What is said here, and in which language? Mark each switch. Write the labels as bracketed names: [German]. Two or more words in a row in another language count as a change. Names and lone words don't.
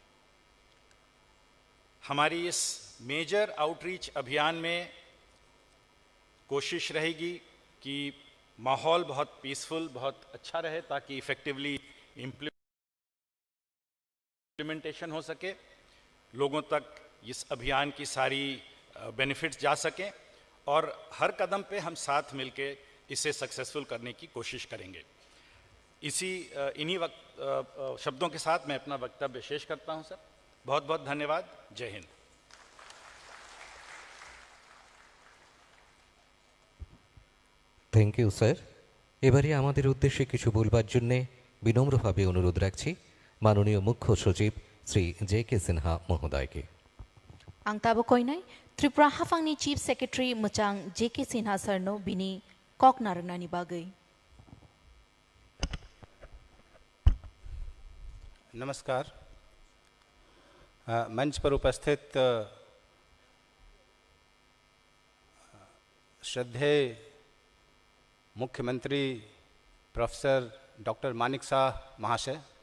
[Hindi] हमारी इस [English] major outreach [Hindi] अभियान में कोशिश रहेगी कि माहौल बहुत पीसफुल, बहुत अच्छा रहे ताकि [English] effectively implementation [Hindi] हो सके, लोगों तक इस अभियान की सारी बेनिफिट्स जा सकें और हर कदम पे हम साथ मिलके इसे सक्सेसफुल करने की कोशिश करेंगे। इन्हीं शब्दों के साथ मैं अपना वक्तव्य शेष करता हूं सर। बहुत बहुत धन्यवाद। जय हिंद। [English] Thank you sir. [Bangla] এবারে আমাদের উদ্দেশ্যে কিছু বলবার জন্যে বিনম্রভাবে অনুরোধ রাখছি মাননীয় মুখ্য সচিব শ্রী জে.কে. সিনহা মহোদয়কে। [Kok Borok] आं ताबो कोइनाय त्रिपुरा हाफांनि [English] chief secretary [Kok Borok] मुचां जे.के. सिन्हा सरनो बिनि कक नारंगनानि बागै। [Hindi] नमस्कार। मंच पर उपस्थित श्रद्धेय मुख्यमंत्री प्रोफेसर डॉक्टर मानिक शाह महाशय,